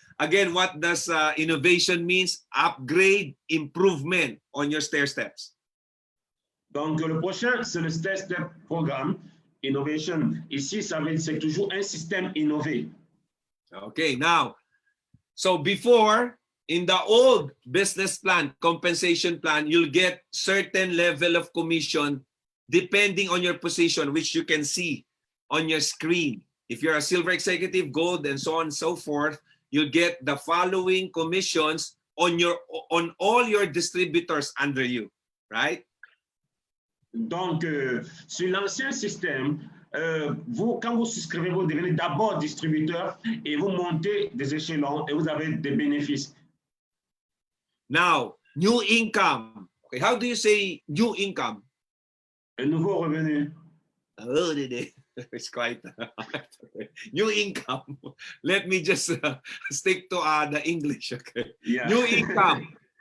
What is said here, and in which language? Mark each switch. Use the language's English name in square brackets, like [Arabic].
[English] Again, what does innovation means? Upgrade, improvement on your stair steps. [French] Donc, le prochain, c'est le stair-step programme innovation. Ici, c'est toujours un système innové. [English] Okay, now, so before, in the old business plan, compensation plan, you'll get certain level of commission depending on your position, which you can see on your screen. If you're a silver executive, gold, and so on and so forth, you'll get the following commissions on all your distributors under you, right? [French] Donc, sur l'ancien système, quand vous souscrivez, vous devenez d'abord distributeur et vous montez des échelons et vous avez des bénéfices. [English] Now, new income. Okay, how do you say new income? [French] Un nouveau revenu. [English] Oh, it's quite new income. Let me just stick to the English. Okay, Yeah. new income.